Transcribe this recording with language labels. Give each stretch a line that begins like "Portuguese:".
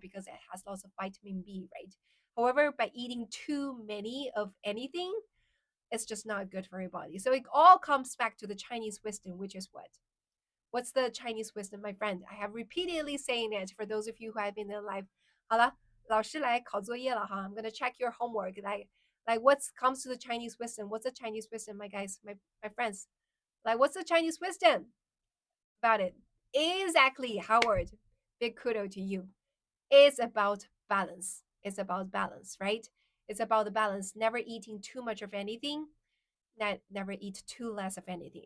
English: Because it has lots of vitamin B, right? However, by eating too many of anything, it's just not good for your body. So it all comes back to the Chinese wisdom, which is what? What's the Chinese wisdom, my friend? I have repeatedly saying it for those of you who have been in live.
Chinese: 好了，老师来考作业了哈。
English: I'm gonna check your homework. Like what comes to the Chinese wisdom? What's the Chinese wisdom, my guys, my friends? Like what's the Chinese wisdom about it? Exactly, Howard. Big kudo to you. It's about balance. It's about balance, right? It's about the balance. Never eating too much of anything, never eat too less of anything.